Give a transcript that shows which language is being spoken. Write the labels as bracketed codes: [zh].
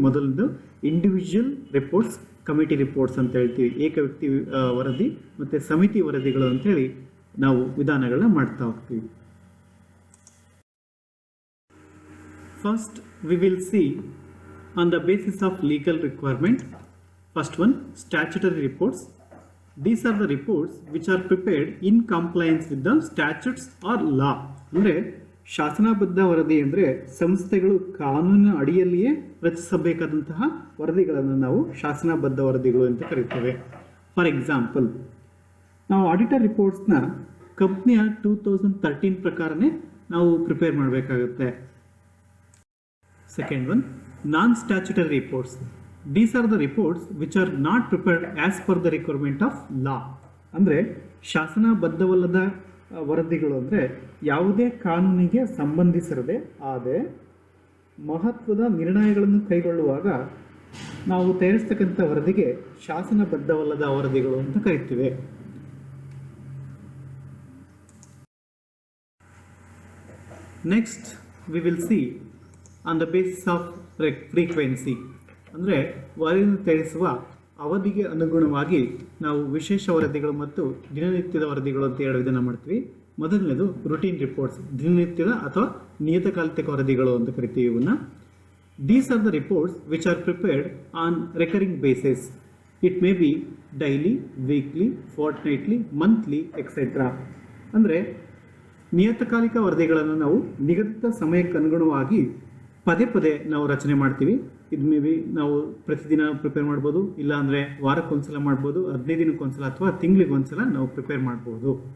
[en] ಮೊದಲದು individual reports, committee reports [kn] ಅಂತ ಹೇಳ್ತೀವಿ. ಏಕ ವ್ಯಕ್ತಿ ವರದಿ ಮತ್ತು ಸಮಿತಿ ವರದಿಗಳು ಅಂತೇಳಿ ನಾವು ವಿಧಾನಗಳನ್ನ ಮಾಡ್ತಾ ಹೋಗ್ತೀವಿ. [en] First we will see on the basis of legal requirement. First one, statutory reports. These are the reports which are prepared in compliance with the statutes or law. [kn] ಅಂದರೆ ಶಾಸನಬದ್ಧ ವರದಿ ಅಂದರೆ ಸಂಸ್ಥೆಗಳು ಕಾನೂನಿನ ಅಡಿಯಲ್ಲಿಯೇ ರಚಿಸಬೇಕಾದಂತಹ ವರದಿಗಳನ್ನು ನಾವು ಶಾಸನಬದ್ಧ ವರದಿಗಳು ಅಂತ ಕರೀತೇವೆ. ಫಾರ್ ಎಕ್ಸಾಂಪಲ್, ನಾವು ಆಡಿಟರ್ ರಿಪೋರ್ಟ್ಸ್ನ ಕಂಪ್ನಿಯ 2013 ಪ್ರಕಾರನೇ ನಾವು ಪ್ರಿಪೇರ್ ಮಾಡಬೇಕಾಗುತ್ತೆ. [en] Second one, non statutory reports. These are the reports which are not prepared as per the requirement of law. [kn] ಅಂದರೆ ಶಾಸನಬದ್ಧವಲ್ಲದ ವರದಿಗಳು ಅಂದರೆ ಯಾವುದೇ ಕಾನೂನಿಗೆ ಸಂಬಂಧಿಸಿರದೆ ಆದರೆ ಮಹತ್ವದ ನಿರ್ಣಯಗಳನ್ನು ಕೈಗೊಳ್ಳುವಾಗ ನಾವು ತಯಾರಿಸ್ತಕ್ಕಂಥ ವರದಿಗೆ ಶಾಸನಬದ್ಧವಲ್ಲದ ವರದಿಗಳು ಅಂತ ಕರಿತೀವಿ. [en] Next, we will see on the basis of frequency. [kn] ಅಂದರೆ ವರದಿಯನ್ನು ತಯಾರಿಸುವ ಅವಧಿಗೆ ಅನುಗುಣವಾಗಿ ನಾವು ವಿಶೇಷ ವರದಿಗಳು ಮತ್ತು ದಿನನಿತ್ಯದ ವರದಿಗಳು ಅಂತ ಎರಡು ವಿಧಾನ ಮಾಡ್ತೀವಿ. ಮೊದಲನೇದು ರುಟೀನ್ ರಿಪೋರ್ಟ್ಸ್, ದಿನನಿತ್ಯದ ಅಥವಾ ನಿಯತಕಾಲಿಕ ವರದಿಗಳು ಅಂತ ಕರಿತೀವಿ ಇವನ್ನ. [en] These are the reports which are prepared on recurring basis. It may be daily, weekly, fortnightly, monthly, etc. [kn] ಅಂದರೆ ನಿಯತಕಾಲಿಕ ವರದಿಗಳನ್ನು ನಾವು ನಿಗದಿತ ಸಮಯಕ್ಕೆ ಅನುಗುಣವಾಗಿ ಪದೇ ಪದೇ ನಾವು ರಚನೆ ಮಾಡ್ತೀವಿ. ಇದು ಮೇ ಬಿ ನಾವು ಪ್ರತಿದಿನ ಪ್ರಿಪೇರ್ ಮಾಡ್ಬೋದು, ಇಲ್ಲ ಅಂದರೆ ವಾರಕ್ಕೊಂದ್ಸಲ ಮಾಡ್ಬೋದು, 15 ದಿನಕ್ಕೊಂದ್ಸಲ ಅಥವಾ ತಿಂಗಳಿಗೊಂದ್ಸಲ ನಾವು ಪ್ರಿಪೇರ್ ಮಾಡ್ಬೋದು.